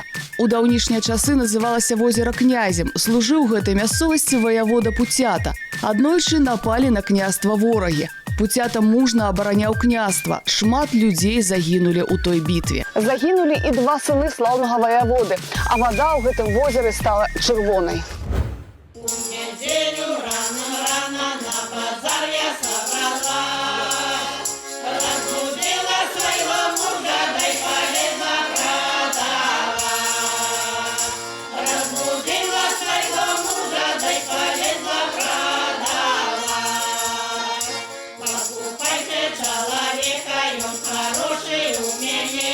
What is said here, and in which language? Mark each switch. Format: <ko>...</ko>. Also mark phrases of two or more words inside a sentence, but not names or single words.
<be>У даўнішнія часы называлася возера князем. Служыў гэтай мясцовасці ваявода Пуцята. Аднойчы напалі на княства ворагі. Пуцята мужна абараняў княства. Шмат людзей загінулі ў той бітве. Загінулі і два сыны слаўнага ваяводы, а вада ў гэтым возеры стала чырвонай.</be> <uk>У неділю рано на базар</uk> <ru>я собралась, разбудила своего мужа, да и полезла продавать. Разбудила своего мужа, да и полезла продавать. Покупайте человека, и он хороший у меня.</ru>